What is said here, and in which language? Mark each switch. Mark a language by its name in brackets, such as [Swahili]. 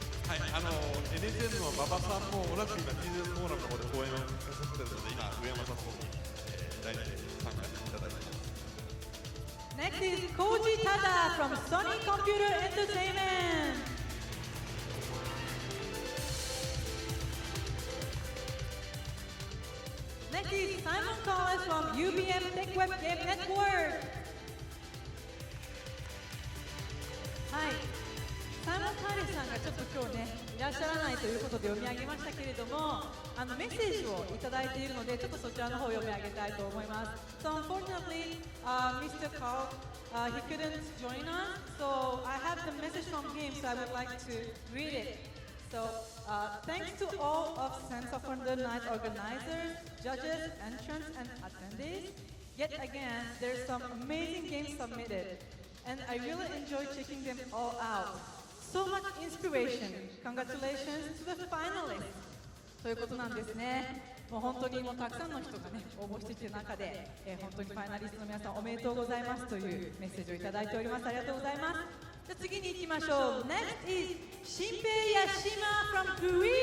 [Japanese] はい、NHN の馬場さんも同じく今 TGS フォーラムの方で講演をなさっているので、今上山さんの方に代理で参加いただいています。 [English] Next is Koji Tada from Sony Computer Entertainment. Next is Simon Collins from UBM Tech Web Game Network. [Japanese] はい、サイモン・カーレスさんがちょっと今日ねいらっしゃらないということで読み上げましたけれども、メッセージをいただいているのでちょっとそちらの方を読み上げたいと思います。 [English] So unfortunately, Mr. Carl, he couldn't join us, so I have the message from him, so I would like to read it. So, thanks to all of Sense of Wonder Night organizers, judges, entrants, and attendees. Yet again, there's some amazing games submitted, and I really enjoy checking them all out. So much inspiration. Congratulations to the finalists. [Japanese] ということなんですね。もう本当にたくさんの人がね応募してきている中で、本当にファイナリストの皆さんおめでとうございますというメッセージをいただいております。ありがとうございます。じゃあ次に行きましょう。 [English] Next is 新平ヤシマ from Korea.